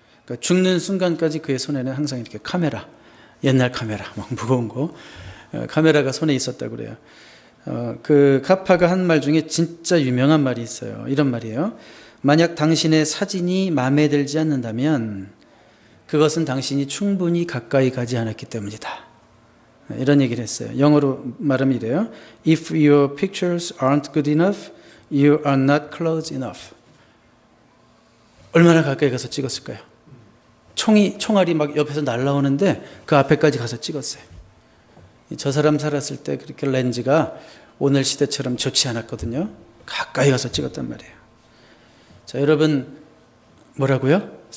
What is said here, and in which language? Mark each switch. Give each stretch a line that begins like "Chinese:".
Korean: 그러니까 죽는 순간까지 그의 손에는 항상 이렇게 카메라, 옛날 카메라, 막 무거운 거, 카메라가 손에 있었다고 그래요. 그 카파가 한 말 중에 진짜 유명한 말이 있어요. 이런 말이에요. 만약 당신의 사진이 마음에 들지 않는다면 그것은 당신이 충분히 가까이 가지 않았기 때문이다. 이런 얘기를 했어요. 영어로 말하면 이래요.
English: If your pictures aren't good enough, you are not close enough.
Korean: 얼마나 가까이 가서 찍었을까요? 총알이 막 옆에서 날아오는데 그 앞에까지 가서 찍었어요. 저 사람 살았을 때 그렇게 렌즈가 오늘 시대처럼 좋지 않았거든요. 가까이 가서 찍었단 말이에요. 자, 여러분, 뭐라고요?